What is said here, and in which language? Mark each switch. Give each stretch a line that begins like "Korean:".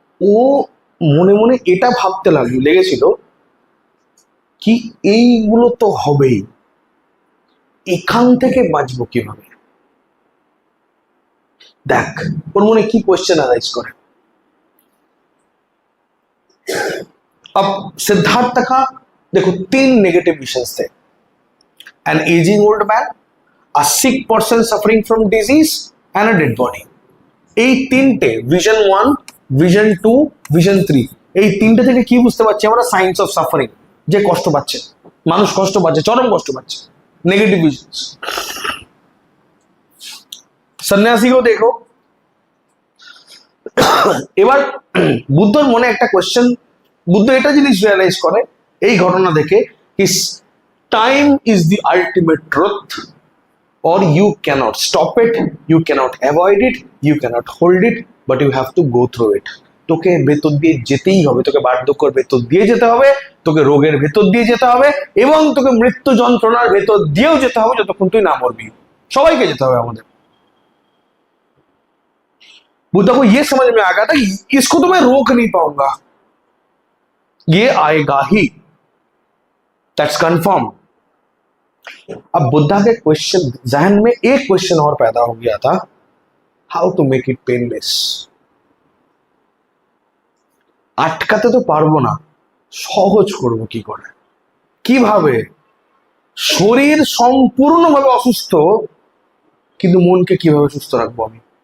Bangla: ও মনে মনে এটা ভাবতে লেগেছিল কি এইগুলো তো হবেই, এখান থেকে বাঁচবো কিভাবে। দেখ ওর মনে কি কোয়েশ্চেন अराइज করে।
Hindi: अब सिद्धार्थ का देखो 3 नेगेटिव विजन्स थे,
English: An ageing old man, a sick person suffering from disease and a dead body।
Bangla: এই তিনটে ভিশন 1, ভিশন 2, ভিশন 3, এই তিনটে থেকে কি বুঝতে পারছি আমরা?
English: science of suffering,
Bangla: যে কষ্ট পাচ্ছে মানুষ, কষ্ট পাচ্ছে, চরম কষ্ট পাচ্ছে, নেগেটিভ ভিশনস। সন্ন্যাসীকেও দেখো। এবার বুদ্ধর মনে একটা কোয়েশ্চেন, বুদ্ধ এটা জিনিস রিয়ালাইজ করে এই ঘটনা দেখে,
English: Is time is the ultimate truth, or you cannot stop it, you cannot avoid it, you cannot hold it, but you have to go through it।
Bangla: তোকে ভেতর দিয়ে যেতেই হবে, তোকে বার্ধক্যের ভেতর দিয়ে যেতে হবে, তোকে রোগের ভেতর দিয়ে যেতে হবে, এবং তোকে মৃত্যু যন্ত্রণার ভেতর দিয়েও যেতে হবে যতক্ষণ তুই না মরবি। সবাইকে যেতে হবে আমাদের।
Hindi: बुद्धा को ये समझ में आ गया था इसको तो मैं रोक नहीं पाऊंगा, ये आएगा ही,
English: That's confirm.
Hindi: अब बुद्धा के क्वेश्चन जहन में एक क्वेश्चन और पैदा हो गया था,
English: How to make it painless.
Bangla: আটকাতে তো পারবো না, সহজ করব কি করে, কিভাবে? শরীর সম্পূর্ণভাবে অসুস্থ, কিন্তু মনকে কিভাবে সুস্থ রাখবো আমি?